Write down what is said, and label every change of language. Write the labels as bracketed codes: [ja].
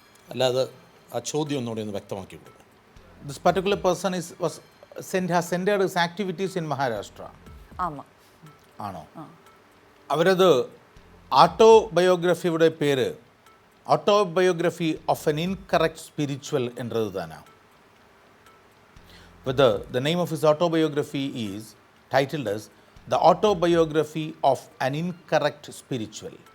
[ml] അല്ലാതെ ആ ചോദ്യം ഒന്നുകൂടി ഒന്ന് വ്യക്തമാക്കി കൊടുക്കും. [en] This particular person has centered his activities in Maharashtra. [ml] ആമാ. ആണോ? അവരത് ഓട്ടോബയോഗ്രഫിയുടെ പേര് autobiography of N incorrect spiritual എന്നത് തന്നെ. [en] Whether the name of his autobiography is titled as The Autobiography of an Incorrect Spiritual.